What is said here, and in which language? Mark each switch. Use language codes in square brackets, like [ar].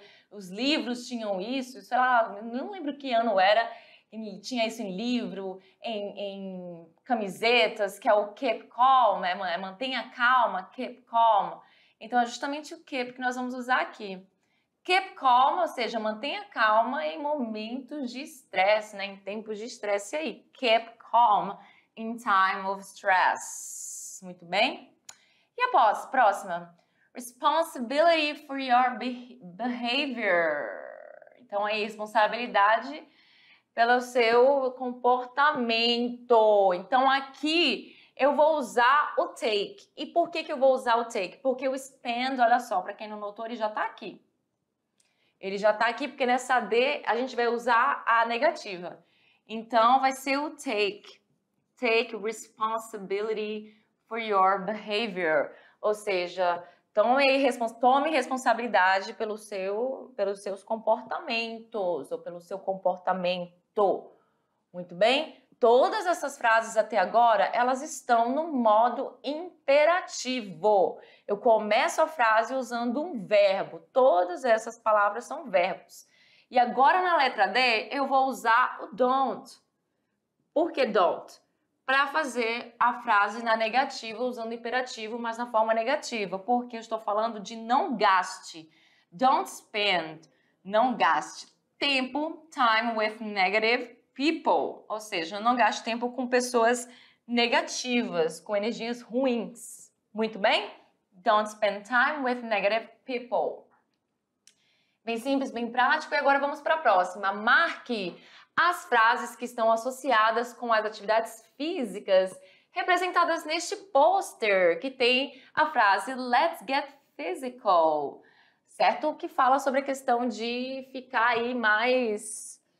[pt] Os livros tinham isso, sei lá, não lembro que ano era, e tinha isso em livro, em camisetas, que é o keep calm, mantenha calma, keep calm. Então é justamente o keep que nós vamos usar aqui. Keep calm, ou seja, mantenha calma em momentos de estresse, né? Em tempos de estresse aí. [en] Keep calm in time of stress. [pt] Muito bem? E a próxima? [en] Responsibility for your behavior. [pt] Então, é responsabilidade pelo seu comportamento. Então, aqui eu vou usar o take. E por que que eu vou usar o take? Porque o spend, olha só, para quem não notou, ele já está aqui. Ele já está aqui porque nessa D a gente vai usar a negativa. Então, vai ser o take. [en] Take responsibility for your behavior. [pt] Ou seja, tome responsabilidade pelos seus comportamentos ou pelo seu comportamento. Muito bem? Todas essas frases até agora, elas estão no modo imperativo. Eu começo a frase usando um verbo. Todas essas palavras são verbos. E agora na letra D, eu vou usar o don't. Por que don't? Para fazer a frase na negativa, usando o imperativo, mas na forma negativa. Porque eu estou falando de não gaste. [en] Don't spend. [pt] Não gaste tempo, [en] time with negative people. [pt] Ou seja, não gaste tempo com pessoas negativas, com energias ruins. Muito bem? [en] Don't spend time with negative people. [pt] Bem simples, bem prático. E agora vamos para a próxima. Marque as frases que estão associadas com as atividades físicas representadas neste pôster, que tem a frase [en] Let's get physical, [pt] certo? Que fala sobre a questão de ficar aí mais...